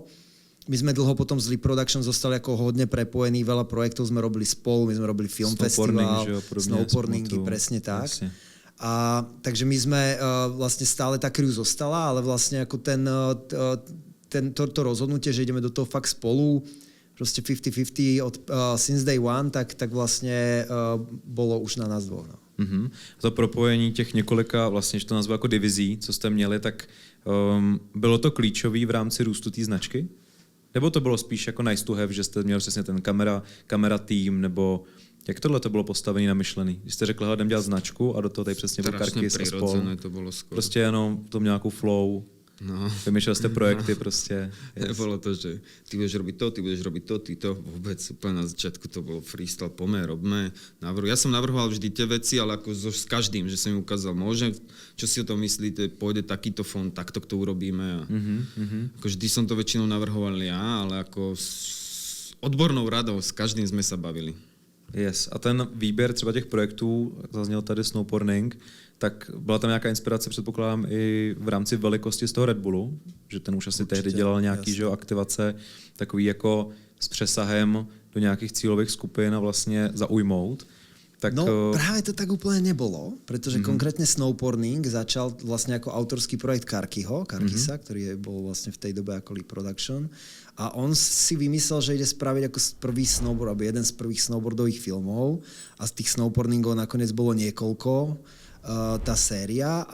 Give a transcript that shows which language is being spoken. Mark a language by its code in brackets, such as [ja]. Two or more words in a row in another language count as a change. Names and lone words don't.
[sk] My sme dlho potom z Lee Production zostali ako hodne prepojení, veľa projektov sme robili spolu, my sme robili [en] film festival, [sk] snowboardingy, presne tak. Jasne. A takže my sme vlastne stále tá crew zostala, ale vlastne ako to rozhodnutie, že ideme do toho fakt spolu, proste 50-50 od [en] since day one, [sk] tak vlastne bolo už na nás dvoch. No. [cs] To propojení těch několika, vlastně, že to nazvu jako divizí, co jste měli, tak bylo to klíčový v rámci růstu té značky? Nebo to bylo spíš jako [en] nice to have, [cs] že jste měli přesně ten kamera tým, nebo jak tohle to bylo postavený, namyšlený? Když jste řekl, jdem dělat značku a do toho tady přesně byl Karkis a spol. To bylo skoro. Prostě jenom to měl nějakou flow. No. [sk] Vymýšľali ste projekty proste. Bolo to, že ty budeš robiť to, ty to. Vôbec úplne na začiatku to bolo freestyle, robme. Ja som navrhoval vždy tie veci, ale ako s každým, že som im ukázal, môže, čo si o tom myslíte, pôjde takýto fond, takto to urobíme. Ako vždy som to väčšinou navrhoval ja, ale ako s odbornou radou, s každým sme sa bavili. Yes. [cs] A ten výběr třeba těch projektů, zazněl tady snowboarding, tak byla tam nějaká inspirace, předpokládám, i v rámci velikosti z toho Red Bullu, že ten už asi tehdy dělal nějaký že, aktivace, takový jako s přesahem do nějakých cílových skupin a vlastně zaujmout. Tak, [sk] no práve to tak úplne nebolo, pretože konkrétne snowboarding začal vlastne ako autorský projekt Karkisa, ktorý bol vlastne v tej dobe ako Lee Production. A on si vymyslel, že ide spraviť ako prvý snowboard, alebo jeden z prvých snowboardových filmov. A z tých snowboardingov nakoniec bolo niekoľko, tá séria.